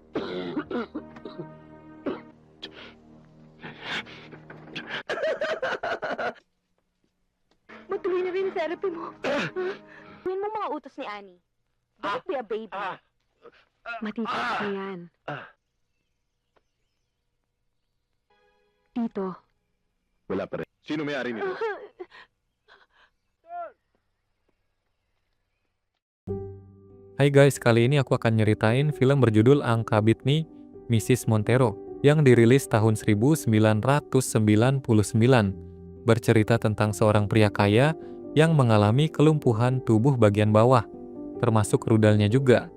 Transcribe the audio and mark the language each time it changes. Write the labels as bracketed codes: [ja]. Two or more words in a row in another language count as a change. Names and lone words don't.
[tl] Matuloy na rin ang therapy mo. Gawin mo mga utos ni Annie. [en] Don't be a baby. [tl] Matitiis na yan. Tito, Wala pa rin. Sino may-ari nito? [id] Hai guys, kali ini aku akan nyeritain film berjudul Angka Bitni, Mrs. Montero, yang dirilis tahun 1999, bercerita tentang seorang pria kaya yang mengalami kelumpuhan tubuh bagian bawah, termasuk rudalnya juga.